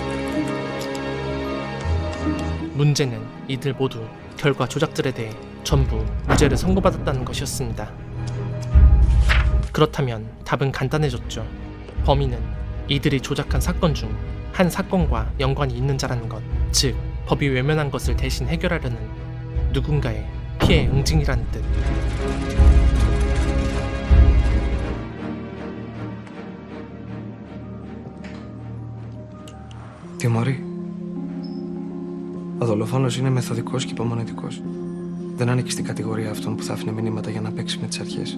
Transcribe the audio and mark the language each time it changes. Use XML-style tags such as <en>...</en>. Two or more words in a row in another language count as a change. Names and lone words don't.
<ko>문제는 이들 모두 결과 조작들에 대해 전부 무죄를 선고받았다는 것이었습니다. 그렇다면 답은 간단해졌죠. 범인은 이들이 조작한 사건 중 한 사건과 연관이 있는 자라는 것, 즉 법이 외면한 것을 대신 해결하려는 누군가의 피해 응징이라는 뜻.</ko> <el>Τιμωρή. Ο δολοφόνος είναι μεθοδικός και υπομονετικός. Δεν ανήκει στην κατηγορία αυτών που θα άφηνε μηνύματα για να παίξει με τις αρχές.</el>